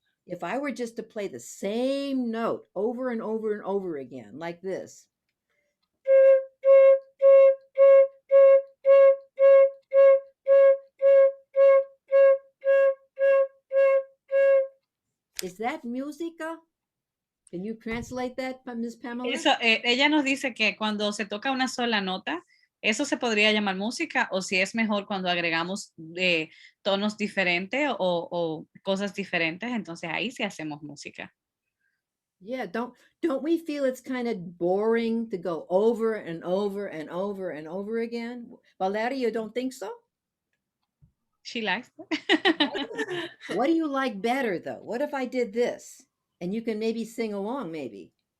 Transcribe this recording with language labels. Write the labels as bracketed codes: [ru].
[en] If I were just to play the same note over and over and over again, like this. Is that música? Can you translate that, Ms. Pamela? [es] Eso, ella nos dice que cuando se toca una sola nota, eso se podría llamar música, o si es mejor cuando agregamos tonos diferentes o cosas diferentes, entonces ahí sí hacemos música. [en] Yeah, don't we feel it's kind of boring to go over and over and over and over again? Valeria, you don't think so? She likes it. What do you like better though? What if I did this? And you can maybe sing along, maybe.